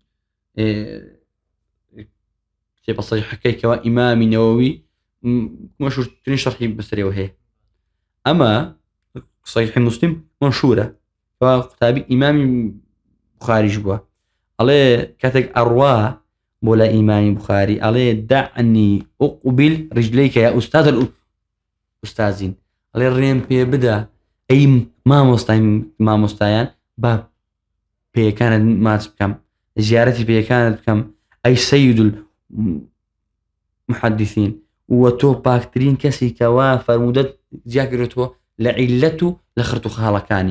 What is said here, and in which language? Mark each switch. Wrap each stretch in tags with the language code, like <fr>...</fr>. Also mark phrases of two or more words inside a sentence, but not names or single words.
<ckb>کتێبە سەحیحەکەی کەوا ئیمامی نەوەوی مەشهوورترین شەرحی بەسەرەوە هەیە، ئەمە صحیح مسلم مەشهورە کەوا قوتابی ئیمامی بوخاریش بووە. ئەڵێ کاتێک ئەڕوا بۆ لە ئیمامی بوخاری ئەڵێ</ckb> <ar>دعني أقبل رجليك يا أستاذ الأستاذين،</ar> <ckb>ئەڵێ ڕێم پێ بدە ئەی مامۆستایان با پێیەکانت ماچ بکەم، زیارەتی پێیەکانت بکەم، ئەی سەید المحەدیثین، و تۆ پاکترین کەسی کەوا فەرمودەت جیاگرێتەوە لە عیلەت و لە خرت و خاڵەکانی.</ckb>